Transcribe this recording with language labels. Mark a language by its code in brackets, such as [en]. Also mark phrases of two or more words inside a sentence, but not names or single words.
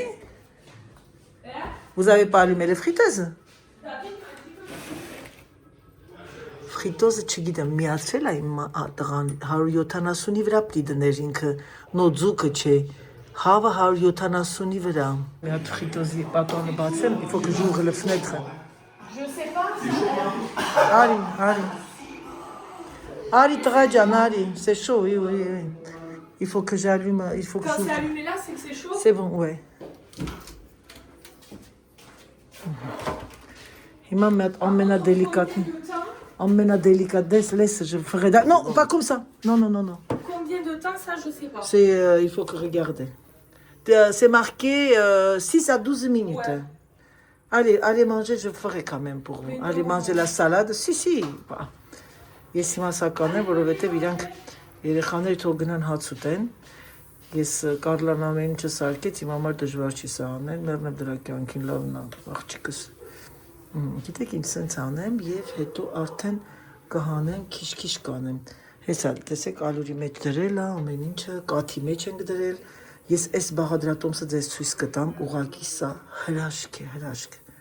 [fr] Hein? Vous n'avez pas allumé les friteuses? [hy] Ֆրիտոզը չգիտեմ, միացրել է իմ տղան 170-ի վրա պիտի դներ ինքը, նոձուկը չէ, հավը 170-ի վրա։ Մի հատ ֆրիտոզի պատոնը բացեմ, [fr] il faut que j'ouvre le fenêtre. Je sais pas. [hy] Արի, արի։ Արի տղա ջան, արի, [fr] c'est chaud, oui, oui, oui. Il faut que j'allume, il faut que Quand c'est j'ouvre. allumé là, c'est que c'est chaud. C'est bon, ouais. [hy] Հիմա մի հատ ամենադելիկատն [fr] Amène-délicatesse, laisse, je ferai... Non, pas comme ça. Non, non, non, non. Combien de temps, ça, je sais pas. C'est, il faut que regarder. C'est marqué 6 à 12 minutes. Ouais. Allez manger, je ferai quand même pour vous. Allez manger la salade. Si. [hy] Ես հիմա սականեմ, որովհետև իրանք երեխաները թող գնան հաց ուտեն։ Ես Կարլան ամեն ինչը սարքեց, իմ համար դժվար չի սա անել, մերնեմ դրա կյանքին լավն է, աղջիկս։ Գիտեք ինչ սենց անեմ և հետո արդեն կհանեմ, քիչ կանեմ։ Հեսա, տեսեք ալուրի մեջ դրել է, ամեն ինչը, կաթի մեջ ենք դրել։ Ես այս բաղադրատոմսը ձեզ ցույց կտամ, ուղղակի սա հրաշք է, հրաշք։